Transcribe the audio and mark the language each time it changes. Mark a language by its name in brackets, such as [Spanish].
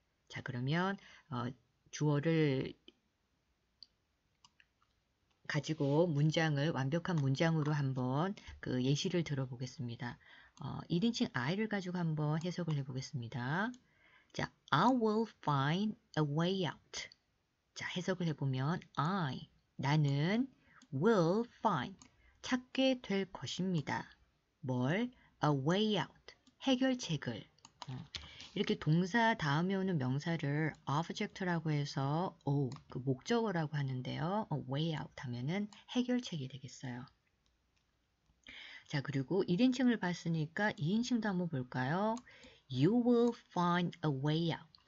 [Korean] 자, 그러면 주어를 가지고 문장을 완벽한 문장으로 한번 예시를 들어보겠습니다. 1인칭 I를 가지고 한번 해석을 해보겠습니다. [English] 자, I will find a way out. [Korean] 자, 해석을 해보면 나는 [English] will find [Korean] 찾게 될 것입니다. 뭘? [English] A way out [Korean] 해결책을. 이렇게 동사 다음에 오는 명사를 object라고 해서 그 목적어라고 하는데요. [English] way out [Korean] 하면은 해결책이 되겠어요. 자, 그리고 1인칭을 봤으니까 2인칭도 한번 볼까요? [English] You will find a way out.